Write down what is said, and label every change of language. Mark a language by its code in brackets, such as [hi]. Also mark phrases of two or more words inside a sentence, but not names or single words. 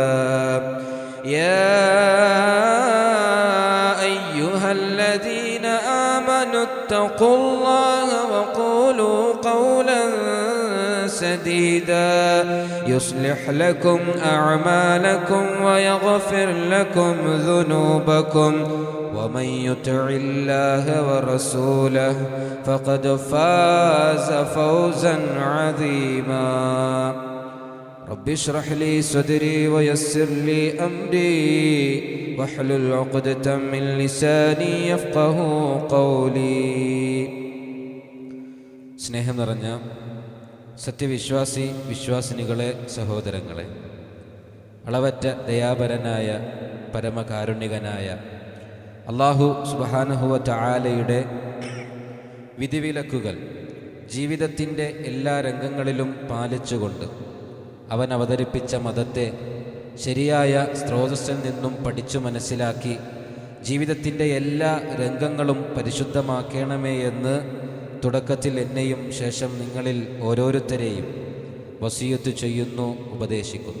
[ar] يا أيها الذين آمنوا اتقوا الله وقولوا قولا سديدا يصلح لكم أعمالكم ويغفر لكم ذنوبكم ومن يطع الله ورسوله فقد فاز فوزا عظيما. رب اشرح لي صدري ويسر لي أمري واحلل عقدة من لساني يفقه قولي. [ml] സ്നേഹം നിറഞ്ഞ വിശ്വാസിനികളെ, സഹോദരങ്ങളെ, അളവറ്റ ദയാപരനായ പരമകാരുണികനായ അല്ലാഹു സുബ്ഹാനഹു വ തആലയുടെ വിധിവിലക്കുകൾ ജീവിതത്തിൻ്റെ എല്ലാ രംഗങ്ങളിലും പാലിച്ചുകൊണ്ട് അവൻ അവതരിപ്പിച്ച മതത്തെ ശരിയായ സ്രോതസ്സിൽ നിന്നും പഠിച്ചു മനസ്സിലാക്കി ജീവിതത്തിൻ്റെ എല്ലാ രംഗങ്ങളും പരിശുദ്ധമാക്കണമേ എന്ന് തുടക്കത്തിൽ എന്നെയും ശേഷം നിങ്ങളിൽ ഓരോരുത്തരെയും വസിയത്ത് ചെയ്യുന്നു, ഉപദേശിക്കുന്നു.